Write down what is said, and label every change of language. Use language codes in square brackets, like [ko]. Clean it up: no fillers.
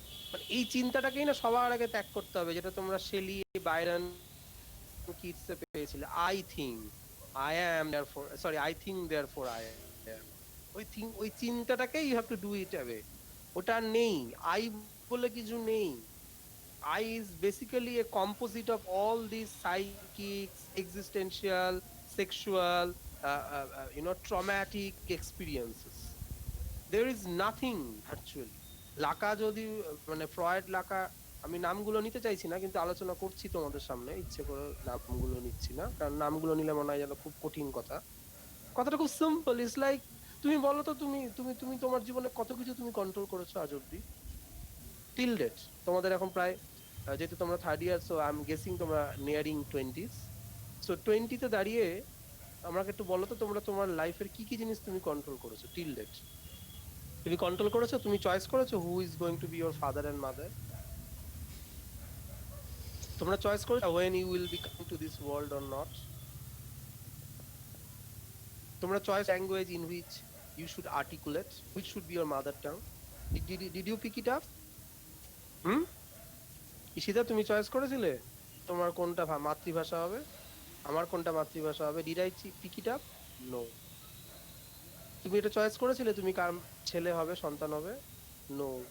[bn] মানে এই চিন্তাটাকেই না সবার আগে ত্যাগ করতে হবে, যেটা তোমরা শেলি, বাইরন, কিটসে পেয়েছিলে। [en] I think I am therefore, sorry, I think therefore I am. [bn] ওই চিন্তাটাকেই [en] You have to do it away. [bn] ওটা নেই, আই বলে কিছু নেই। [en] I is basically a composite of all these psychic, existential, sexual, traumatic experiences. There is nothing virtually. [bn] লাকা যদি, মানে Freud, লাকা, আমি নামগুলো নিতে চাইছি না, কিন্তু আলোচনা করছি তোমাদের সামনে, ইচ্ছে করে নামগুলো নিচ্ছি না, কারণ নামগুলো নিলে মনে হয় যেন খুব কঠিন কথা। কথাটা খুব সিম্পল, [en] it's like, [bn] তুমি বলো তো, তুমি তুমি তুমি তোমার জীবনে কত কিছু তুমি কন্ট্রোল করেছো আজ অব্দি, টিল ডেট। তোমাদের এখন প্রায়, যেহেতু তোমরা [en] Third year, so I am guessing তোমরা nearing twenties. [bn] সো টোয়েন্টিতে দাঁড়িয়ে আমাকে একটু বলো তো, তোমরা তোমার লাইফের কি কি জিনিস তুমি কন্ট্রোল করেছো টিল ডেট? তুমি কন্ট্রোল করেছো, তুমি চয়েস করেছো [en] Who is going to be your father and mother? [bn] তোমরা চয়েস করেছো [en] when you will be coming to this world or not? [bn] তোমরা choice [en] Language in which you should articulate, which should be your mother tongue? Did you pick it up? [bn] হুম, ঈশিতা তুমি choice করেছিলে তোমার কোনটা মাতৃভাষা হবে, আমার কোনটা মাতৃভাষা হবে? [en] Did I pick it up? No. [bn] তুমি এটা চয়েস করেছিলে তুমি কার ছেলে হবে, সন্তান হবে? নো।